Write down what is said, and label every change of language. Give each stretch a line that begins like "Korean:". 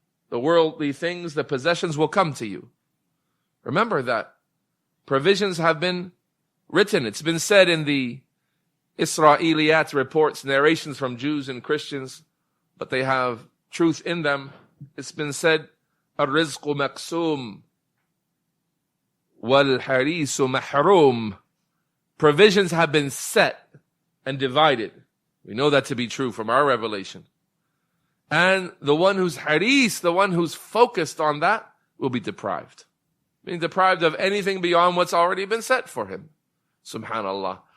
English: The worldly things, the possessions will come to you. Remember that provisions have been written. It's been said in the Israeliyat reports, narrations from Jews and Christians, but they have truth in them. It's been said,
Arabic: الرزق مقسوم والحريص محروم.
English: Provisions have been set and divided. We know that to be true from our revelation. And the one who's haris, the one who's focused on that, will be deprived. Being deprived of anything beyond what's already been set for him. Subhanallah.